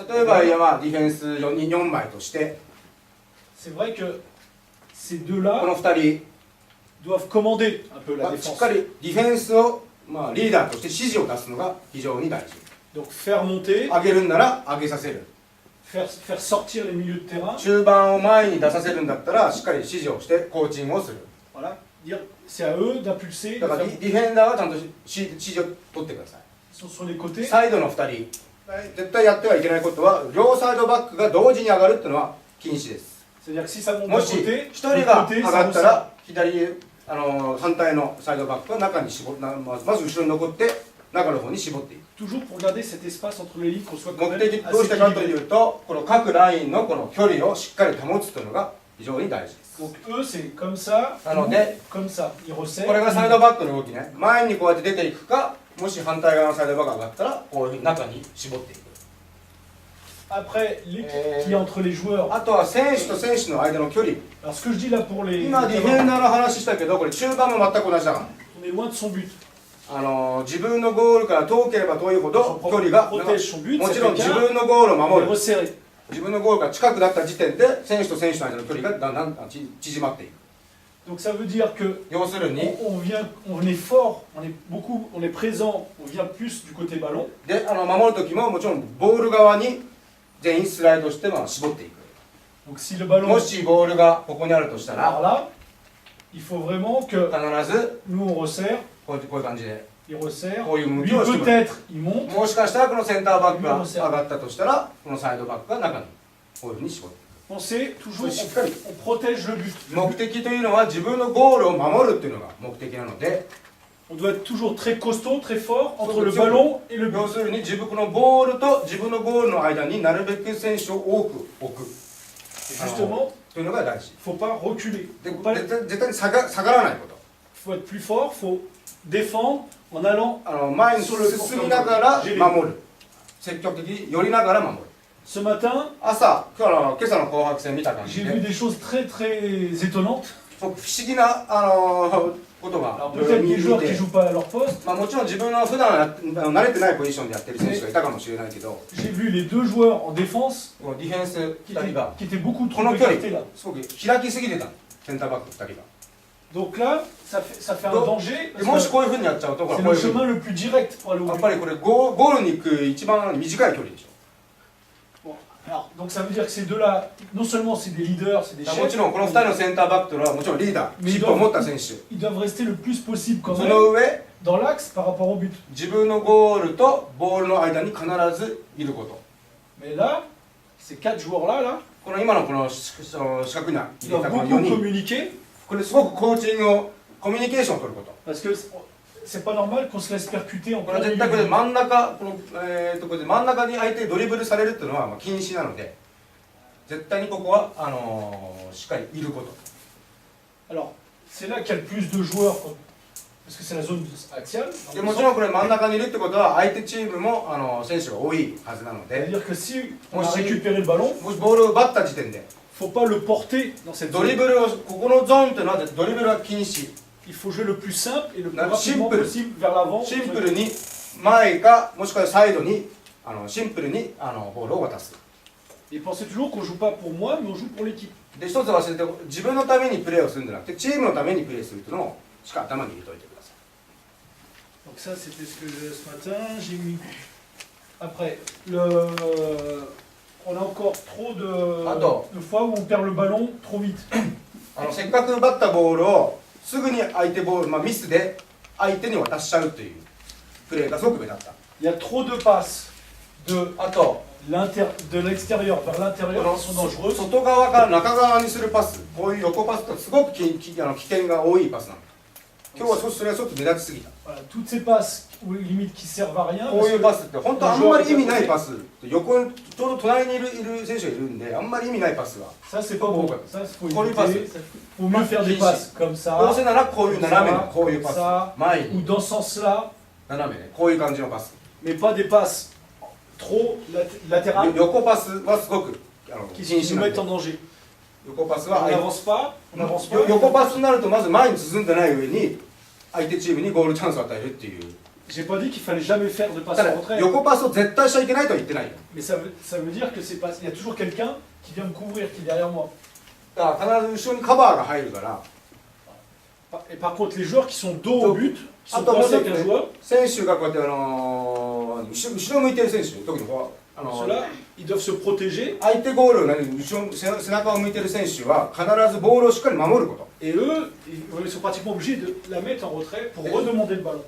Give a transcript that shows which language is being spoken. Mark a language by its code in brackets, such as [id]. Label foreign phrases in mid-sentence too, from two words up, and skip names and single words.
[ja] 例えばディフェンス4枚として [fr] C'est vrai que ces [ja] こ [fr] deux-là [ja] の2人 [fr] doivent commander un peu la [ja] しっ [fr] défense. [ja] かりディフェンスをリーダーとして指示を出すのが非常に大事。 [fr] Donc faire monter, [ja] 上げるんなら上げさせる。 [fr] faire sortir les milieux de terrain. [ja] 中盤を前に出させるんだったらしっかり指示をしてコーチングをする。 [fr] Voilà. Dire c'est à eux d'impulser, [ja] だ [fr] de [ja] から [fr] faire- [ja] ディフェンダーはちゃんと指示を取ってください。 [fr] ils sont sur les côtés. [ja] サイドの2人絶対やってはいけないことは両サイドバックが同時に上がるっていうのは禁止です。 [fr] C'est-à-dire que si ça monte [ja] も [fr] d'un [ja] し [fr] côté, [ja] 1人が [fr] l'autre [ja] 上 [fr] côté, [ja] が [fr] ça [ja] った [fr] resserre. [ja] ら左反対のサイドバックは中にまず後ろに残って中の方に絞っていく。 [fr] Toujours pour garder cet espace entre les lignes, qu'on soit quand [ja] 目 [fr] même [ja] 的どう [fr] assez [ja] してかと [fr] équilibré. [ja] いうとこの各ラインのこの距離をしっかり保つというのが非常に大事です。 [fr] Donc eux, c'est comme ça, Alors, nous, des- comme ça. Ils resserrent. [ja] これがサイドバックの動きね。前にこうやって出ていくか、もし反対側のサイドバックが上がったらこういうふうに中に絞っていく。 [fr] Après, l'équipe qu'il y a entre les joueurs. [ja] あとは選手と選手の間の距離。 [fr] Alors ce que je dis là pour les... [ja] 今ディフェンダーの話したけどこれ中盤も全く同じだから。 [fr] On est loin de son but. [ja] 自分のゴールから遠ければ遠いほど距離が [fr] Protège son but, [ja] も [fr] cet [ja] ちろん自 [fr] écart, [ja] 分のゴールを [fr] on [ja] 守 [fr] est [ja] る [fr] resserré. [ja] 自分のゴールが近くなった時点で選手と選手の間の距離がだんだん縮まっていく。 [fr] Donc ça veut dire que [ja] 要するに [fr] on est fort, on est présent, on vient plus du côté ballon. [ja] で守る時ももちろんボール側に全員スライドして絞っていく。 [fr] Donc si le ballon [ja] もしボールがここにあるとした [fr] par [ja] ら [fr] là, il faut vraiment que [ja] 必ず [fr] nous on resserre, [ja] こういう感じで [fr] il resserre. [ja] こういう向 [fr] Lui [ja] きをしてもらう。 [fr] peut-être il monte. [ja] もしかしたらこのセンターバックが上がったとしたらこのサイドバックが中にこういうふうに絞っていく。 [fr] On sait toujours, Oui, je suis on protège le but. [ja] 目的というのは自分のゴールを守るっていうのが目的なので、 [fr] On doit être toujours très costaud, très fort entre Sur le le ballon et le but. [ja] 要するに自分のボールと自分のゴールの間になるべく選手を多く置く [fr] Et justement, [ja] というのが大事。 [fr] il ne faut pas reculer. [ja] で [fr] Il faut, [ja] 絶対に下がらないこと。 [fr] faut être plus fort, il faut défendre en allant. [ja] 前に進みながら守る。積極的に寄りながら守る。 [fr] Ce matin, [ja] 今朝の紅白戦見た感 [fr] j'ai [ja] じ [fr] vu [ja] で [fr] des choses très très étonnantes. [ja] 不思議なことが [fr] Alors peut-être des [ja] 見 [fr] joueurs qui [ja] て [fr] ne jouent pas à leur poste. [ja] もちろん自分の普段慣れてないポジションでやってる選手がいたかもしれないけど、 [fr] J'ai vu les deux joueurs en défense [ja] このディフェンス [fr] qui [ja] 2人が [fr] étaient beaucoup [ja] こ [fr] trop [ja] の距離 [fr] écartés là. [ja] すごく開きすぎてた。センターバック2人が。 [fr] Donc là, ça fait un Donc, danger. [ja] で [fr] Parce [ja] もし [fr] que [ja] こういうふうにやっちゃうと、これ [fr] c'est [ja] こう [fr] le [ja] いうふうに [fr] chemin le plus direct pour aller au [ja] やっ [fr] but. [ja] ぱりこれゴールに行く一番短い距離でしょ。 [fr] Bon, alors, donc ça veut dire que ces deux-là, non seulement c'est des leaders, c'est des [ja] だからも [fr] chefs, [ja] ちろんこの2人のセンターバックというのはもちろんリーダー、 [fr] Mais [ja] 尻尾を持った選手、 [fr] ils doivent rester le plus possible quand [ja] そ [fr] même [ja] の上、 [fr] dans l'axe par rapport au but. [ja] 自分のゴールとボールの間に必ずいること。 [fr] Mais là, ces quatre joueurs-là, là, [ja] この今のこの四角に入 [fr] ils [ja] れた [fr] doivent [ja] この [fr] beaucoup [ja] 4人、 [fr] communiquer [ja] これすごくコーチングを、コミュニケーションを取ること。 [fr] parce que c'est pas normal qu'on se laisse percuter en [ja] これ [fr] plein [ja] は [fr] milieu. [ja] 絶対これ真ん中、このこれで真ん中に相手にドリブルされるっていうのはまあ禁止なので、絶対にここはしっかりいること。 [fr] Alors, c'est là qu'il y a le plus de joueurs, parce que c'est la zone axiale. [ja] でもちろんこれ真ん中にいるってことは相手チームも選手が多いはずなので、 [fr] C'est-à-dire que si on a Moi, si- récupéré le ballon, [ja] もしボールを奪った時点で [fr] faut pas le porter dans cette [ja] ドリ [fr] zone. [ja] ブルをここのゾーンっていうのはドリブルは禁止。 [fr] Il faut jouer le plus simple et le plus Là, rapidement simple. possible vers l'avant. [ja] シンプルに前かもしくはサイドにシンプルにボールを渡す。 [fr] Et pensez toujours qu'on joue pas pour moi, mais on joue pour l'équipe. [ja] で一つ忘れて自分のためにプレーをするんじゃなくてチームのためにプレーするっていうのをしっかり頭に入れておいてください。 [fr] Donc ça, c'était ce que j'ai ce matin. J'ai mis. Après, on a encore trop Attends. de fois où on perd le ballon trop vite. [ja] せっかく奪ったボールをすぐに相手ボール、ミスで相手に渡しちゃうというプレーがすごく目立った。 [fr] Il y a trop de passes de [ja] あと [fr] de l'extérieur vers [ja] こ [fr] l'intérieur [ja] の [fr] qui sont dangereuses. [ja] 外側から中側にするパス、こういう横パスってすごく危険が多いパスなの。今日はそれはちょっと目立ちすぎた。 [fr] Voilà, toutes ces passes, ou limite qui servent à rien. [ja] こう [fr] parce [ja] いう [fr] que [ja] パスって本当あんまり意味ないパス、横にちょうど隣にいる選手がいるんであんまり意味ないパスは。 [fr] ça, c'est pas bon. Bon, Ça, faut Pour les éviter. passes. Ça, faut mieux faire des Ici. passes comme [ja] どう [fr] ça, [ja] せならこういう斜めのこういうパス、 [fr] ça, [ja] 前 [fr] ou [ja] に [fr] dans ce sens-là, [ja] 斜めね、こういう感じのパス。 [fr] mais pas des passes trop latérales [ja] 横パスはすごく禁 [fr] qui [ja] 止 [fr] nous [ja] なん [fr] mettent [ja] で [fr] en danger. [ja] 横パス [fr] On [ja] は [fr] n'avance pas, on n'avance pas. [ja] 横パスになるとまず前に進んでない上に相手チームにゴールチャンスを与えるっていう。 [fr] J'ai pas dit qu'il fallait jamais faire de passe [ja] た [fr] en [ja] だ [fr] retrait, [ja] 横パスを絶対しちゃいけないとは言ってないよ。 [fr] mais ça veut dire que c'est pas. Il y a toujours quelqu'un qui vient me couvrir, qui est derrière moi. [ja] だから必ず後ろにカバーが入るから、 [fr] Et par contre, les joueurs qui sont dos au Donc, but, qui sont attends, coincés moi, avec un je- joueur, [ja] 選手がこうやって後ろ向いてる選手、特にこう [fr] ceux-là, ils doivent se protéger. [ja] 相手ゴールを後ろ背中を向いてる選手は必ずボールをしっかり守ること。 [fr] Et eux, ils sont pratiquement obligés de la mettre en retrait pour redemander le ballon.